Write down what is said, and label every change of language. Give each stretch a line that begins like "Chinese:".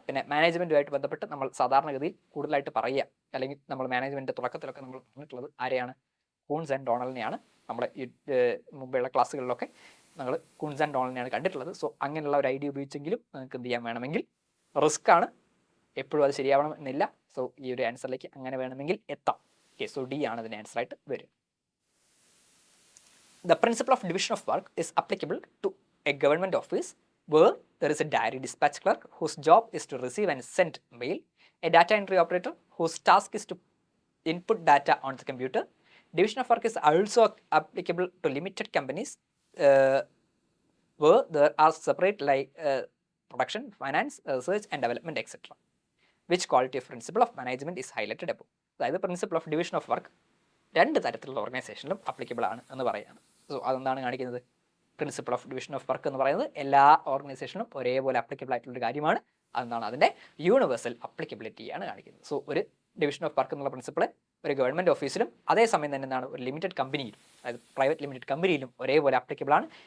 Malayalam: പിന്നെ മാനേജ്മെൻറ്റുമായിട്ട് ബന്ധപ്പെട്ട് നമ്മൾ സാധാരണഗതിയിൽ കൂടുതലായിട്ട് പറയുക, അല്ലെങ്കിൽ നമ്മൾ മാനേജ്മെൻറ്റ് തുടക്കത്തിലൊക്കെ നമ്മൾ പറഞ്ഞിട്ടുള്ളത് ആരെയാണ്? Coons and ഡോണലിനെയാണ്. നമ്മുടെ ഈ മുമ്പുള്ള ക്ലാസ്സുകളിലൊക്കെ നമ്മൾ കൂൺസ് ആൻഡ് ഡോണലിനെയാണ് കണ്ടിട്ടുള്ളത്. സോ അങ്ങനെയുള്ള ഒരു ഐഡിയ ഉപയോഗിച്ചെങ്കിലും നിങ്ങൾക്ക് എന്ത് ചെയ്യാൻ വേണമെങ്കിൽ, റിസ്ക് ആണ്, എപ്പോഴും അത് ശരിയാവണം എന്നില്ല. സോ ഈ ഒരു ആൻസറിലേക്ക് അങ്ങനെ വേണമെങ്കിൽ എത്താം. ഓക്കെ, സോ ഡി ആണ് ഇതിൻ്റെ ആൻസർ ആയിട്ട് വരും.
English: The principle of division of work is applicable to a government office where there is a diary dispatch clerk whose job is to receive and send mail, a data entry operator whose task is to input data on the computer. Division of work is also applicable to limited companies where there are separate like production, finance, research and development, etc. Which quality of principle of management is highlighted above?
Malayalam: അതായത് principle of division of work രണ്ട് തരത്തിലുള്ള ഓർഗനൈസേഷനിലും applicable ആണ് എന്ന് പറയുകയാണ്. So അതെന്താണ് കാണിക്കുന്നത്? Principle of division of work എന്ന് പറയുന്നത് എല്ലാ ഓർഗനൈസേഷനും ഒരേപോലെ അപ്ലിക്കബിൾ ആയിട്ടുള്ളൊരു കാര്യമാണ്. അതെന്താണ്? അതിൻ്റെ യൂണിവേഴ്സൽ അപ്ലിക്കബിലിറ്റിയാണ് കാണിക്കുന്നത്. സോ ഒരു ഡിവിഷൻ ഓഫ് വർക്ക് എന്നുള്ള പ്രിൻസിപ്പിൾ ഒരു ഗവൺമെൻറ് ഓഫീസിലും അതേസമയം തന്നെ എന്താണ് ഒരു ലിമിറ്റഡ് കമ്പനിയിലും, അതായത് പ്രൈവറ്റ് ലിമിറ്റഡ് കമ്പനിയിലും ഒരേപോലെ അപ്ലിക്കബിൾ ആണ്.